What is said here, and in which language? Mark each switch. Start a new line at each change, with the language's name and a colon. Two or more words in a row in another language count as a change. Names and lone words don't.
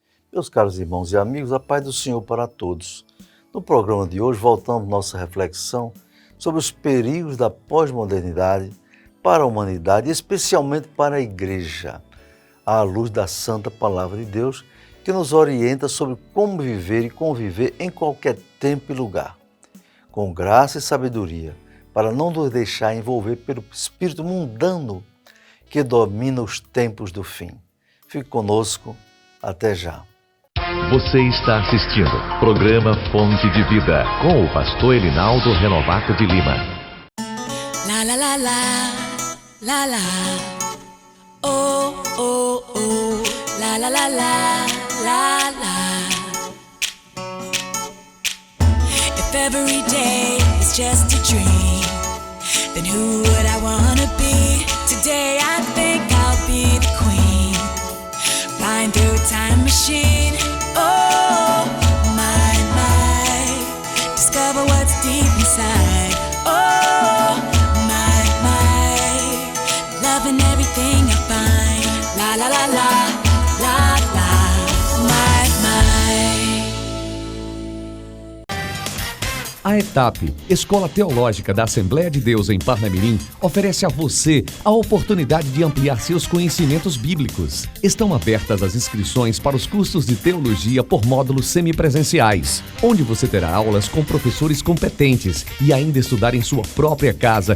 Portuguese: Meus caros irmãos e amigos, a paz do Senhor para todos. No programa de hoje, voltamos nossa reflexão sobre os perigos da pós-modernidade para a humanidade, especialmente para a igreja, à luz da santa palavra de Deus, que nos orienta sobre como viver e conviver em qualquer tempo e lugar, com graça e sabedoria, para não nos deixar envolver pelo espírito mundano que domina os tempos do fim. Fique conosco, até já. Você está assistindo programa Fonte de Vida com o pastor Elinaldo Renovato de Lima. La la la la, la la, oh oh oh, la la la la, la la.
English: If every day is just a dream, then who would I wanna be? Today I think I'll be the queen, flying through a time machine. Oh, my, discover what's deep inside. Oh, my, loving everything I find. La la la la, la la, my.
Portuguese: A ETAP, Escola Teológica da Assembleia de Deus em Parnamirim, oferece a você a oportunidade de ampliar seus conhecimentos bíblicos. Estão abertas as inscrições para os cursos de teologia por módulos semipresenciais, onde você terá aulas com professores competentes e ainda estudar em sua própria casa.